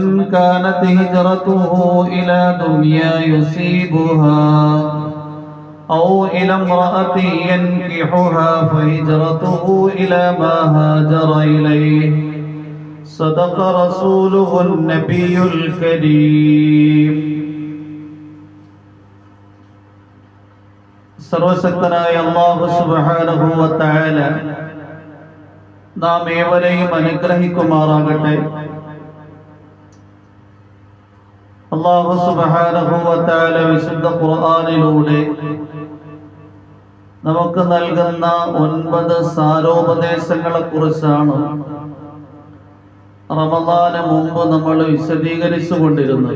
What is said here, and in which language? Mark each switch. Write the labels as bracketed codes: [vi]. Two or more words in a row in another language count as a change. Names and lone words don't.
[ar] كانت هجرته إلى دنيا يصيبها أو إلى امرأة ينكحها فهجرته إلى ما هاجر إليه صدق رسوله النبي الكريم [ml] സർവശക്തനായ അല്ലാഹു [ar] سبحانه وتعالى [ml] നാം ഏവരെയും അനുഗ്രഹിക്കുമാറാകട്ടെ. അല്ലാഹു [ar] سبحانه وتعالى [ml] വിശുദ്ധ ഖുർആനിലൂടെ നമുക്ക് നൽകുന്ന 9 സാരോപദേശങ്ങളെ കുറിച്ചാണ് റമദാന് മുമ്പ് നമ്മൾ വിശദീകരിച്ചു കൊണ്ടിരുന്നത്.